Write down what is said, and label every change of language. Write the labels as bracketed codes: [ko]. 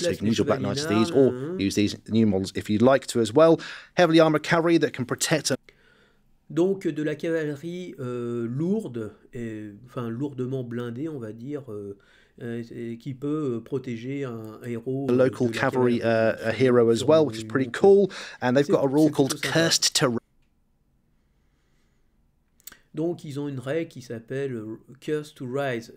[en] So you can use your Black Knights as these, or use these new models if you'd like to as well. Heavily armored cavalry that can protect. [fr] Donc de la cavalerie lourde, lourdement blindée, on va dire, qui peut protéger un héros. [en] A local cavalry a hero as well, which is pretty cool. And they've got a rule called Cursed to. [fr] Donc ils ont une règle qui s'appelle Cursed to Rise.